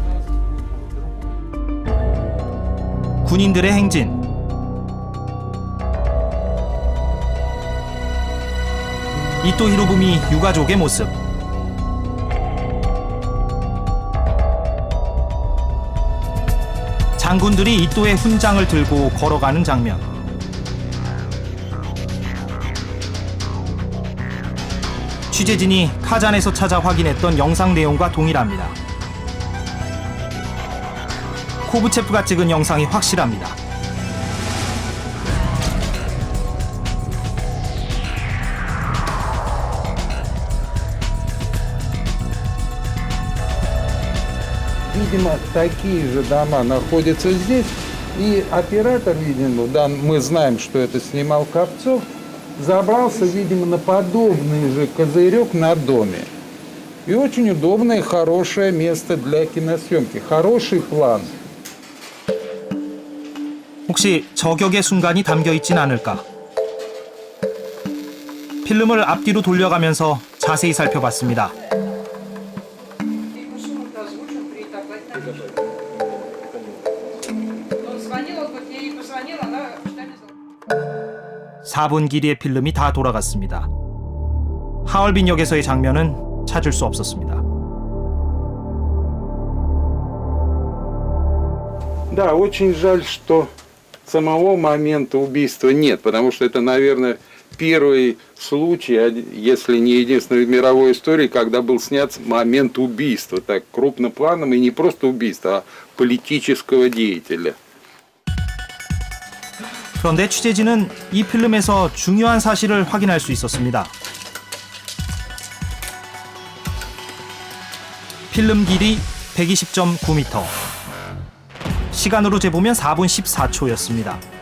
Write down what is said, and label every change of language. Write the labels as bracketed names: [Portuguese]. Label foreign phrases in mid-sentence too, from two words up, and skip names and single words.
[Korean] 군인들의 행진, 이토 히로부미 유가족의 모습, 장군들이 이토의 훈장을 들고 걸어가는 장면. 취재진이 카잔에서 찾아 확인했던 영상 내용과 동일합니다. 코브체프가 찍은 영상이 확실합니다. [Russian] Видимо, такие же дома находятся здесь. И оператор, видимо, да, мы знаем, что это снимал Ковцов, забрался, видимо, на подобный же козырек на доме. И очень удобное, хорошее место для киносъемки. Хороший план. [Korean] 혹시 저격의 순간이 담겨 있진 않을까? 필름을 앞뒤로 돌려가면서 자세히 살펴봤습니다. 사 4분 길이의 필름이 다 돌아갔습니다. 하얼빈역에서의 장면은 찾을 수 없었습니다. [Russian] Да, очень жаль, что самого момента убийства нет, потому что это, наверное, первый случай, если не единственный в мировой истории, когда был снят момент убийства, так крупным планом, и не просто убийства, а политического деятеля. [Korean] 그런데 취재진은 이 필름에서 중요한 사실을 확인할 수 있었습니다. 필름 길이 120.9m. 시간으로 재보면 4분 14초였습니다.